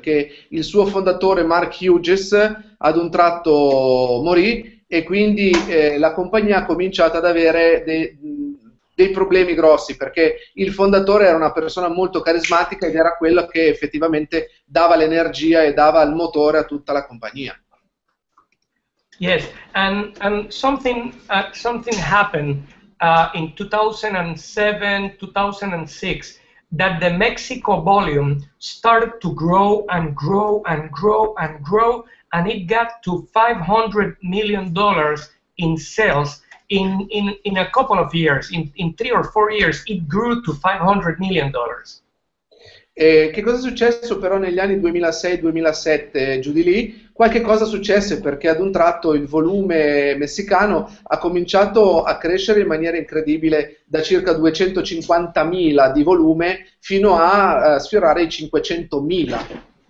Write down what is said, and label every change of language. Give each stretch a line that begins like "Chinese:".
Italian: Che il suo fondatore Mark Hughes ad un tratto morì e quindi la compagnia ha cominciato ad avere dei problemi grossi, perché il fondatore era una persona molto carismatica ed era quello che effettivamente dava l'energia e dava il motore a tutta la compagnia.
English: Yes, and something happened in 2007, 2006, that the Mexico volume started to grow and grow and grow and grow, and it got to $500 million in sales in a couple of years. In 3 or 4 years, it grew to $500 million.
Italian: Che cosa è successo però negli anni 2006-2007, giù di lì? Qualche cosa successe, perché ad un tratto il volume messicano ha cominciato a crescere in maniera incredibile, da circa 250.000 di volume fino a sfiorare i 500.000.